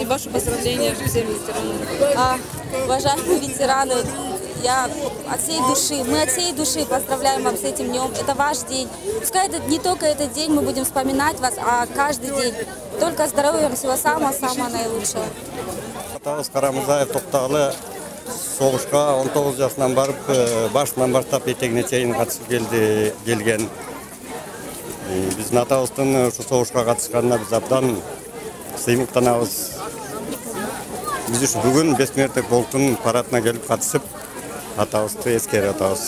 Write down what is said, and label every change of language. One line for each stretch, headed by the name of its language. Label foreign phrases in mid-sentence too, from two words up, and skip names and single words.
Russian: И ваши поздравления всем ветеранам. Уважаемые ветераны, я от всей души, мы от всей души поздравляем вас с этим днем. Это ваш день. Пускай это не только этот день мы будем вспоминать вас, а каждый день. Только здоровья, всего самого-самого наилучшего.
Kyrgyz: Атабыз Карамырзаев токтогулы согушка 19 жашынан барып, башынан баштап этегине чейин катышып келген. Биздин атабыздын ушу согушка катышканына биз абдан сыймыктанабыз. Биз ушу бүгүн
Russian: бессмертный полктун
Kyrgyz: парадына келип катышып, атабызды эскерип атабыз.